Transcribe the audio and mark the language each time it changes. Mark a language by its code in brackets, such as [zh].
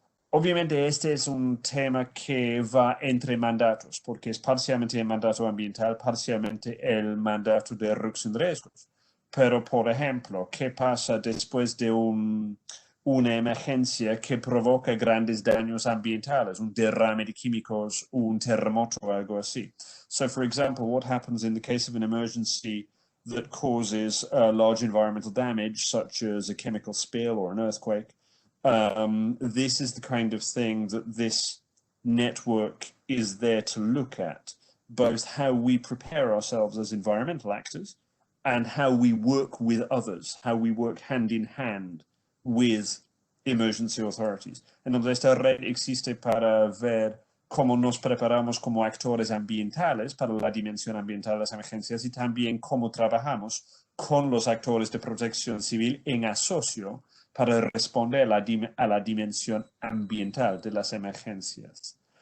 [es] Obviamente este es un tema que va entre mandatos, porque es parcialmente el mandato ambiental, parcialmente el mandato de reducción de riesgos. Pero, por ejemplo, ¿qué pasa después de una emergencia que provoca grandes daños ambientales, un derrame de químicos, un terremoto o algo así? [en] So, for example, what happens in the case of an emergency that causes large environmental damage, such as a chemical spill or an earthquake? This is the kind of thing that this network is there to look at, both how we prepare ourselves as environmental actors and how we work with others, how we work hand in hand with emergency authorities. [es] Entonces, esta red existe para ver cómo nos preparamos como actores ambientales para la dimensión ambiental de las emergencias y también cómo trabajamos con los actores de protección civil en asocio para responder a la dimensión ambiental de las emergencias.